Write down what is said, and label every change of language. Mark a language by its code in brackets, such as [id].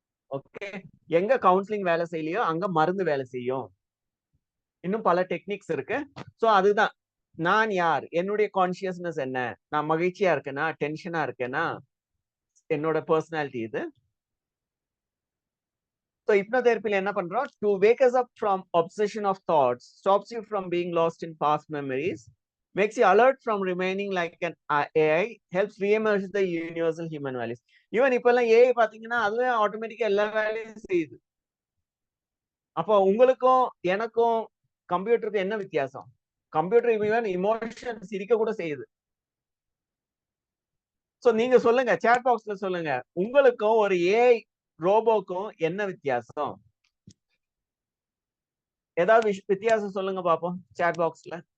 [ta] Okay, எங்க counselling வேலை செய்யலையோ அங்க மருந்து வேலை செய்யும். இன்னும் பல டெக்னிக்ஸ் இருக்கு. சோ அதுதான் நான் யார், என்னுடைய கான்சியஸ்னஸ் என்ன, நான் மகிழ்ச்சியா இருக்கேனா, டென்ஷனா இருக்கேனா, என்னோட பர்சனாலிட்டி இது. [en] So hypnotherapy [ta] என்ன பண்றோம், [en] to wake us up from obsession of thoughts, stops you from being lost in past memories, makes you alert from remaining like an AI, helps re-emerge the universal human values. [ta] Even இப்ப எல்லாம் AI பாத்தீங்கன்னா அதுவே ஆட்டோமேட்டிக்கா எல்லா வேலையும் செய்யுது. அப்போ உங்களுக்கும் எனக்கும் கம்ப்யூட்டருக்கு என்ன வித்தியாசம், கம்ப்யூட்டர் ஈவன் இமோஷன் சிரிக்க கூட செய்யுது. சோ நீங்க சொல்லுங்க, சாட் பாக்ஸ்ல சொல்லுங்க, உங்களுக்கும் ஒரு ஏஐ ரோபோக்கும் என்ன வித்தியாசம், ஏதாவது வித்தியாசம் சொல்லுங்க பாப்போம் சாட் பாக்ஸ்ல.